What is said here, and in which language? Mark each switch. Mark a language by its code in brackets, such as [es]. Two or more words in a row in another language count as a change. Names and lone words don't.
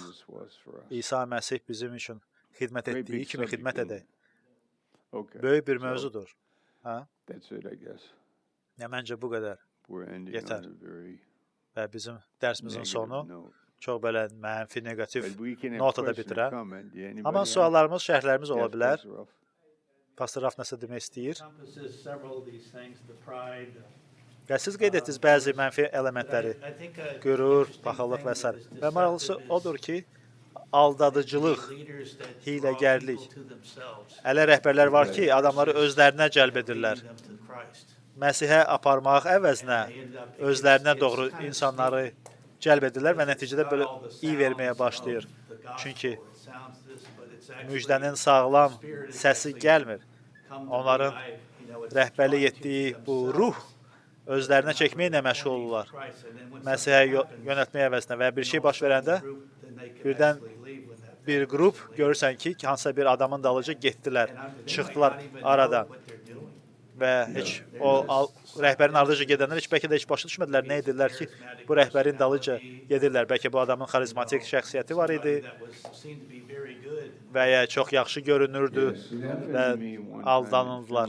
[az] İsa Məsih bizim üçün xidmət etdiyi kimi xidmət edək. Böyük bir mövzudur. Məncə bu qədər yetər. Və bizim dərsimizin sonu çox belə mənfi, negativ [en] But we can have [az] notada [en] question or [az] bitirən. [en] comment. Do anybody [az] Amma [en] have? [az] suallarımız, şərhlərimiz ola [en] Yes, bilər. Pastor Ralph. [az] Pastor Raf nəsə demək istəyir. [en] encompasses several of these things, the pride. [az] Və siz qeyd etdiniz bəzi mənfi elementləri, [en] I think a [az] qürur, [en] interesting [az] paxıllıq və [en] thing s. is [az] Və [en] deceptive [az] maraqlısı [en] is [az] odur ki, aldadıcılıq, [en] leaders that draw [az] hiləgərlik. [en] people to themselves, [az] Elə rəhbərlər var ki, adamları özlərinə cəlb edirlər. [en] leading them to Christ. [az] Məsihə aparmaq əvəzinə [en] They end up- [az] özlərinə [en] it's [az] doğru [en] kind of [az] insanları [en] sneaky. [az] cəlb edirlər və [en] It's [az] nəticədə [en] got [az] belə [en] all the [az] iyi verməyə [en] sounds [az] başlayır. [en] of the gospel. [az] Çünki [en] It sounds this, but it's actually [az] müjdənin sağlam [en] spirit is [az] səsi [en] actually [az] gəlmir. [en] come to [az] Onların [en] be life, you know, it's [az] Rəhbərlik [en] drawing to [az] etdiyi bu ruh [en] themselves. [az] özlərinə çəkməklə məşğul olurlar. [en] Christ, and then when [az] Məsihə [en] something happens, [az] yönəltmək əvəzinə və bir şey baş verəndə [en] then they can [az] birdən [en] actually leave when that [az] bir qrup görürsən ki, hansısa bir adamın dalıca getdilər, çıxdılar aradan və heç rəhbərin ardıca gedənlər heç bəlkə də heç başa düşmədilər, nə edirlər ki, bu rəhbərin dalıca gedirlər. Bəlkə bu adamın xarizmatik şəxsiyyəti var idi və ya çox yaxşı görünürdü və aldanıldılar.